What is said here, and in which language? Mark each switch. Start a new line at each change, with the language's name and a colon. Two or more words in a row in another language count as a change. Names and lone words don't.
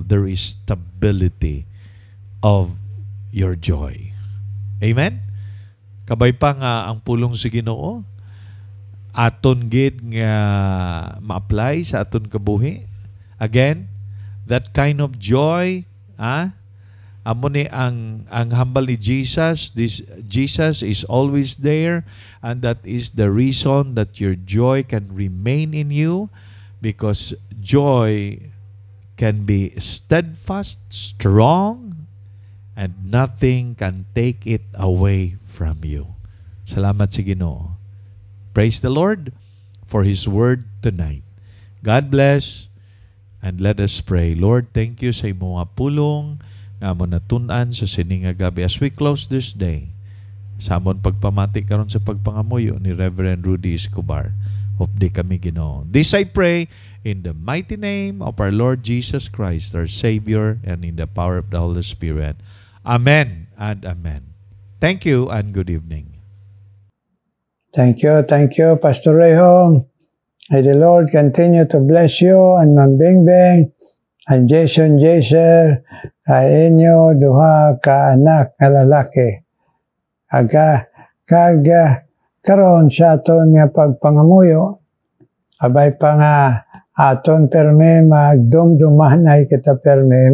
English: There is stability of your joy. Amen?
Hiligaynon: Kabay pa nga ang pulong sa Ginoo aton gid nga ma-apply sa aton kabuhi.
English: Again, that kind of joy,
Hiligaynon: amo ni ang hambal ni Jesus.
English: Jesus is always there, and that is the reason that your joy can remain in you, because joy can be steadfast, strong, and nothing can take it away from you.
Hiligaynon: Salamat sa Ginoo.
English: Praise the Lord for His word tonight. God bless, and let us pray.
Hiligaynon: Lord,
English: thank you
Hiligaynon: sa imong pulong. nga mo natun-an sa sininga gabi
English: as we close this day.
Hiligaynon: Sa amon pagpamati karon sa pagpangamuyo ni Reverend Rudy Escobar. Hopdi kami Ginoo.
English: This I pray in the mighty name of our Lord Jesus Christ, our Savior, and in the power of the Holy Spirit. Amen and amen. Thank you and good evening. Thank you, Pastor Rayhong. May the Lord continue to bless you and Ma'am Bingbing and Jason Jaser
Hiligaynon: ay inyo duha ka anak nga lalaki. Karon sa aton nga pagpangamuyo, abay pa nga aton perme magdumdumanay kita perme.